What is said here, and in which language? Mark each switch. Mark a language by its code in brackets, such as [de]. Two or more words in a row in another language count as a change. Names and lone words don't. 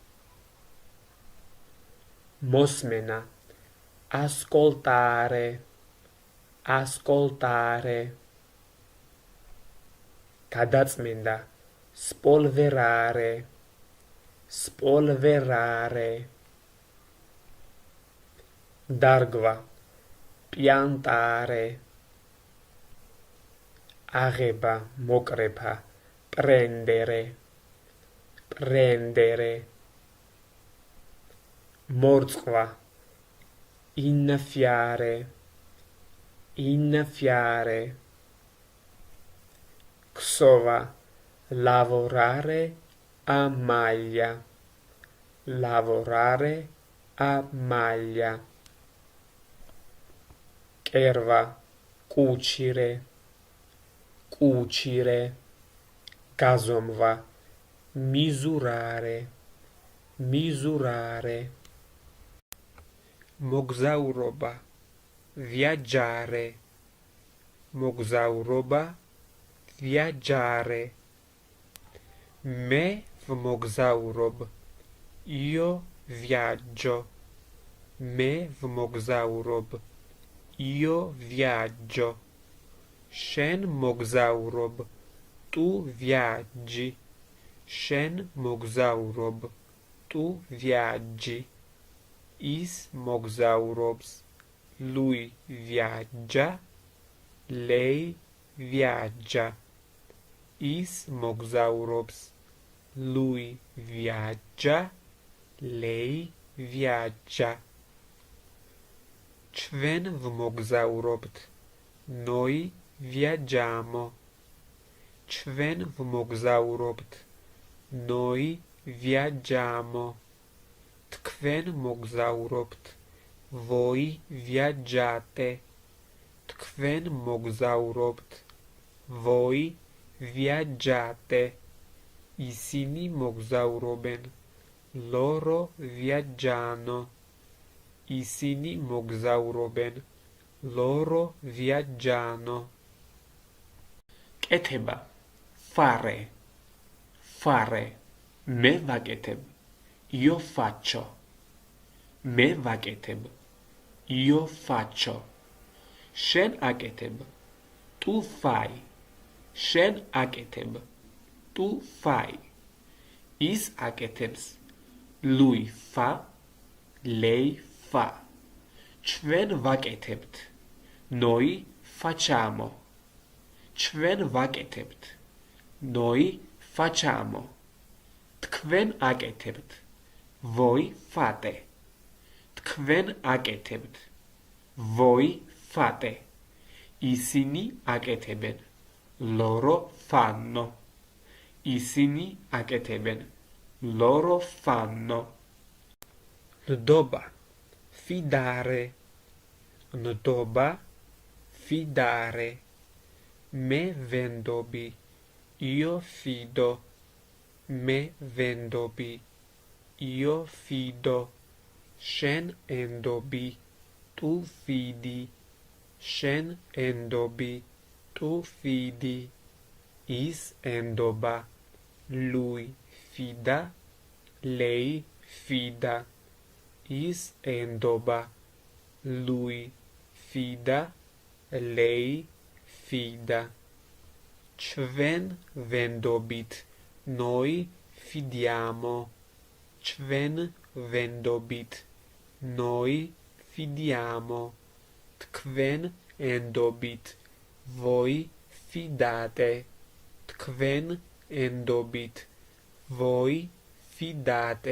[ka] მოსმენა ascoltare გადაწმენდა spolverare დარგვა piantare აღება მოკრეფა [it] prendere მორწყვა innaffiare ქსოვა lavorare a [ka] maglia კერვა კუჩირე გაზომვა მიზურარე მოგზაურობა viaggiare მე ვმოგზაურობ [it] io viaggio [ka] შენ მოგზაურობ tu [it] viaggi [ka] ის მოგზაურობს [it] lui viaggia lei viaggia [ka] ის მოგზაურობს [it] lui viaggia lei viaggia [ka] ჩვენ ვმოგზაურობთ [it] noi viaggiamo [ka] ჩვენ ვმოგზაურობთ [it] noi viaggiamo [ka] თქვენ მოგზაურობთ [it] voi viaggiate [ka] თქვენ მოგზაურობთ [it] voi viaggiate [ka] ისინი მოგზაურობენ [it] loro viaggiano [ka] ისინი მოგზაურობენ [it] loro viaggiano კეთება fare [ka] მე ვაკეთებ [it] io faccio [ka] მე ვაკეთებ [it] io faccio [ka] შენ აკეთებ [it] tu fai [ka] შენ აკეთებ, [it] tu fai. [ka] ის აკეთებს, [it] lui fa, lei fa. [ka] ჩვენ ვაკეთებთ, [it] noi facciamo. [ka] ჩვენ ვაკეთებთ, [it] noi facciamo. [ka] თქვენ აკეთებთ, [it] voi fate. [ka] თქვენ აკეთებთ, [it] voi fate. [ka] ისინი აკეთებენ, [it] loro fanno. [ka] ისინი აკეთებენ, [it] loro fanno. [ka] ნდობა, fidare. ნდობა, fidare. მე ვენდობი, [it] io fido. [ka] მე ვენდობი, [it] io fido. [ka] შენ ენდობი, [it] tu fidi. [ka] შენ ენდობი, [it] tu fidi. [ka] ის ენდობა, [it] lui fida, lei fida. [ka] ის ენდობა, [it] lui fida, lei fida. [ka] ჩვენ ვენდობით, [it] noi fidiamo. [ka] ჩვენ ვენდობით, [it] noi fidiamo. [ka] თქვენ ენდობით, [it] voi fidate. [ka] თქვენ ენდობით, [it] voi fidate.